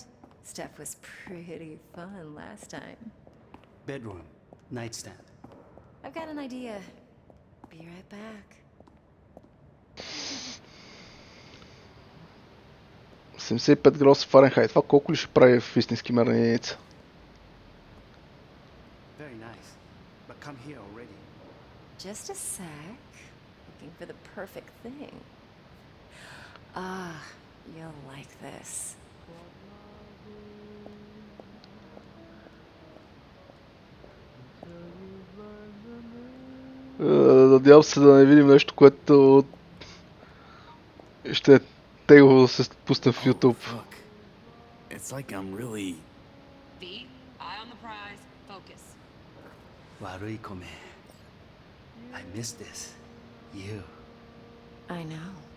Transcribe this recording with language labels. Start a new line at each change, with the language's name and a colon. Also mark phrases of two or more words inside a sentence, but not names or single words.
English: Stuff was pretty fun last time. Bedroom. Nightstand. I've got an idea. Be right back.
Bulgarian: 75 градуса Фаренхайт. Това колко ли ще прави в истински мерни единица?
English: Very nice. But come here already. Just a sec. Looking for the perfect thing. Ah, you'll like this.
Bulgarian: Надявам се да не видим нещо, което ще е тегло да се пусне в YouTube.
English: It's like I'm really... V, eye on the prize, focus. Warui kome. I miss this. You. I know.